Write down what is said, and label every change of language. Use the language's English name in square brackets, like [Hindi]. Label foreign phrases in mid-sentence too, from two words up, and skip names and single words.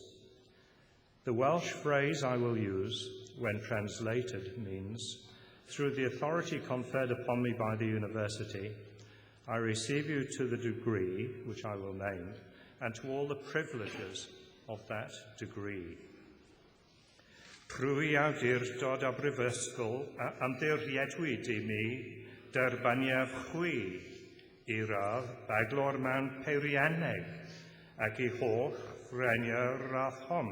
[English] The Welsh phrase I will use, when translated, means, through the authority conferred upon me by the university, I receive you to the degree, which I will name, and to all the privileges of that degree. [Welsh] Trwy awdurdod a brifysgol a ymddiriedwyd I mi derbaniaf chwi I radd baglor mewn peirianneg ac I holl ffreniau'r radd hon.